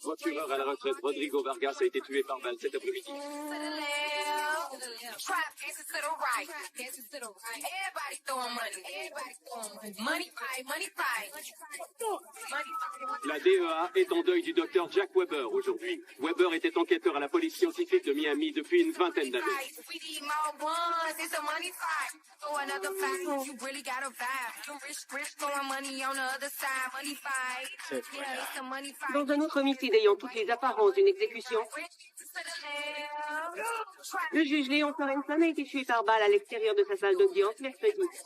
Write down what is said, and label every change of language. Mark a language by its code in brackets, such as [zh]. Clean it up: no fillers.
[fr] Procureur à la retraite, Rodrigo Vargas a été tué par balle cet après-midi. [en] to the left, trap gangsters to the right. Everybody throwing money. Money fight, money fight. [fr] La DEA est en deuil du docteur Jack Weber aujourd'hui. Weber était enquêteur à la police scientifique de Miami depuis une vingtaine d'années. [en] We need more ones. It's a money fight. Throw another fact. You really got a vibe. You rich, throwing money on the other side. Money fight. Yeah, it's a money fight. [fr] Dans un autre homicide ayant toutes les apparences d'une exécution, le juge Léon Sorensen a été tué par balle à l'extérieur de sa salle d'audience mercredi.